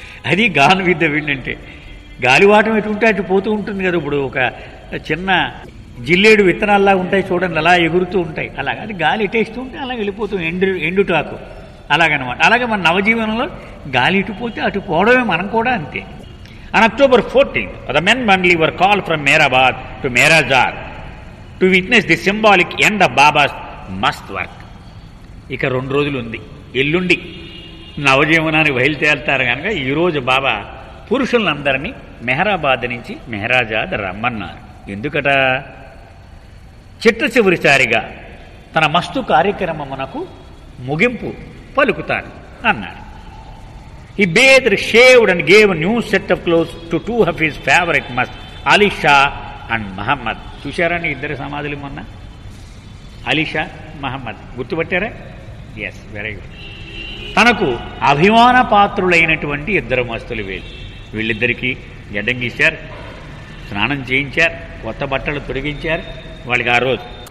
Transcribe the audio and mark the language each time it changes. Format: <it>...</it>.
<te>అది gone with the wind అంటే గాలివాటం ఎటు ఉంటే అటు పోతూ ఉంటుంది కదా. ఇప్పుడు ఒక చిన్న జిల్లేడు విత్తనాల్లా ఉంటాయి చూడండి, అలా ఎగురుతూ ఉంటాయి. అలాగే అది గాలి ఎట్టేస్తూ ఉంటే అలా వెళ్ళిపోతూ ఎండుటాకు అలాగనమాట. అలాగే మన నవజీవనంలో గాలి ఇటుపోతే అటు పోవడమే, మనం కూడా అంతే.</te> <en>On October 14th, the men Mandli were called from Mehrabad to Mehrazad to witness the symbolic end of Baba's mast work.</en> <te>ఇక 2 రోజులు ఉంది, ఎల్లుండి నవజీవనానికి బయలుదేరుతారు కనుక ఈరోజు బాబా పురుషులందరినీ మెహరాబాద్ నుంచి మెహరాజాద్ రమ్మన్నారు. ఎందుకట? చిట్ట చివరిసారిగా తన మస్తు కార్యక్రమమునకు ముగింపు పలుకుతాను అన్నాడు.</te> <en>He bathed, shaved and gave a new set of clothes to 2 of his favorite musts, Ali Shah and Muhammad.</en> <te>చూశారండి ఇద్దరు సమాధులు మొన్న, Ali Shah, Mohammed. గుర్తుపట్టారా?</te> <en>Yes, very good.</en> <te>తనకు అభిమాన పాత్రులైనటువంటి 2 మస్తులు వీళ్ళిద్దరికీ గడ్డం గీశారు, స్నానం చేయించారు, కొత్త బట్టలు తొడిగించారు వాళ్ళకి ఆ రోజు.</te>